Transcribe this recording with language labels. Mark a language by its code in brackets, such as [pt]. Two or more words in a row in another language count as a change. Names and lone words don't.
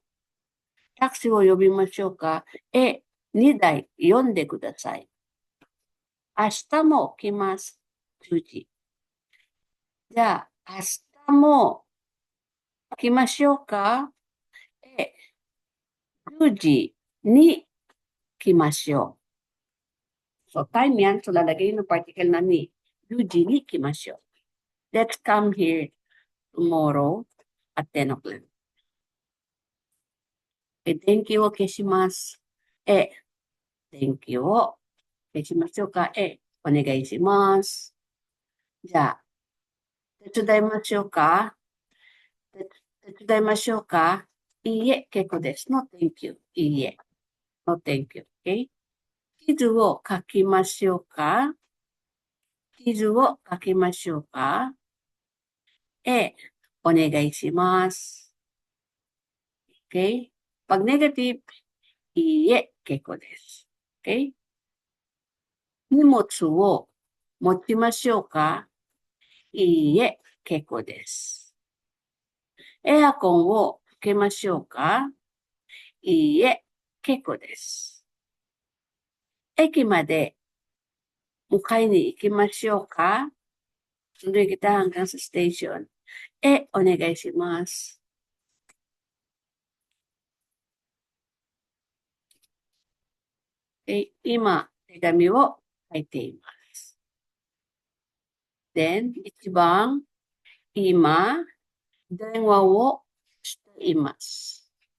[ja] タクシーを呼びましょうか。2台呼んでください。明日も来ます。10時。じゃあ、明日も来ましょうか。10時に来ましょう。 [tl] So, time yan. So, lalagay ng particle na ni. [ja] 10 時に来ましょう。 [en] Let's come here tomorrow at 10 o'clock. Thank you [ja] を消します。 [en] Thank you [ja] を消しましょうか。お願いします。じゃあ、 手伝いましょうか？手伝いましょうか？いいえ、結構です。 [en] No, thank you. [ja] いいえ。 [en] No, thank you. Okay? [ja] 地図を書きましょうか？地図を書きましょうか？お願いします。 [en] Okay? [tl] Pag negative, [ja] いいえ、結構です。 [en] Okay? [ja] 荷物を持ちましょうか？いいえ、結構です。エアコンをつけましょうか？いいえ、結構です。駅まで迎えに行きましょうか？ [tl] Sunduin kita hanggang sa station. [ja] お願いします。今、手紙を書いています。Then, 一番、今、電話をしています。